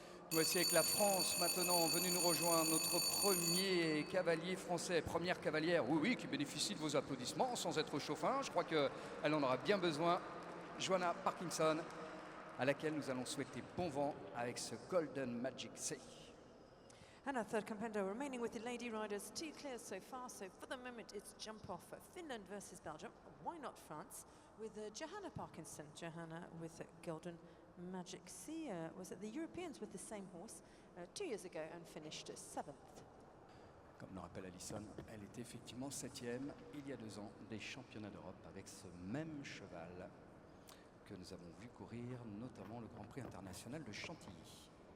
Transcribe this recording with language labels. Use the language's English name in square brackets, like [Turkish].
[French] Voici avec la France maintenant venu nous rejoindre notre premier cavalier français, première cavalière, oui, oui, qui bénéficie de vos applaudissements sans être chauffin. Je crois qu'elle en aura bien besoin. Joanna Parkinson, à laquelle nous allons souhaiter bon vent avec ce Golden Magic C. [English] And our third competitor remaining with the lady riders, 2 clears so far. So for the moment, it's jump off Finland versus Belgium. Why not France? With Johanna Parkinson. Johanna with Golden Magic C was at the Europeans with the same horse 2 years ago and finished 7th. [French] Comme le rappelle Alison, elle était effectivement 7e il y a 2 ans des championnats d'Europe avec ce même cheval que nous avons vu courir notamment le Grand Prix international de Chantilly.